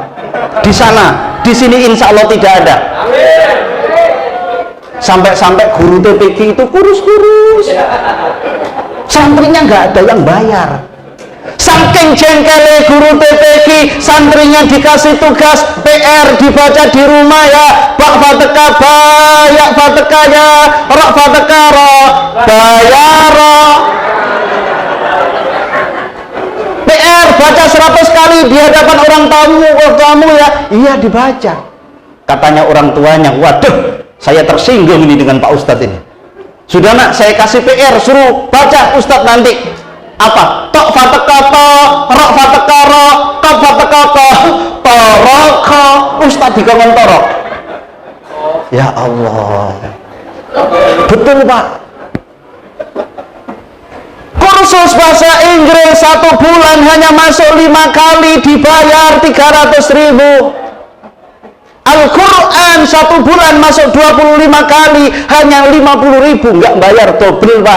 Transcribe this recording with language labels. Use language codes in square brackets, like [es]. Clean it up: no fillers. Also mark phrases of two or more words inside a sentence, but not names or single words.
[id] Di sana, di sini [ar] إن شاء الله [id] tidak ada. Sampai guru TPQ itu kurus-kurus. Santrinya nggak ada yang bayar. Saking jengkelnya guru TPQ, santrinya dikasih tugas PR dibaca di rumah ya. Bak fateka ba, ya fateka ya, rak fateka ro, bayaro. PR baca 100 kali di hadapan orang tamu ya. Iya dibaca. Katanya orang tuanya, waduh, saya tersinggung ini dengan Pak Ustadz ini. Sudah nak, saya kasih PR, suruh baca Ustadz nanti. Apa? Tok fateka to, rok fateka ro, kop fateka ko, toroko. [jv] Ustadz dikongkon torok. [ar] يا الله. [id] Betul Pak. Kursus bahasa Inggris 1 bulan hanya masuk 5 kali, dibayar 300.000. Al-Quran 1 bulan masuk 25 kali, hanya 50.000, nggak bayar, double Pak.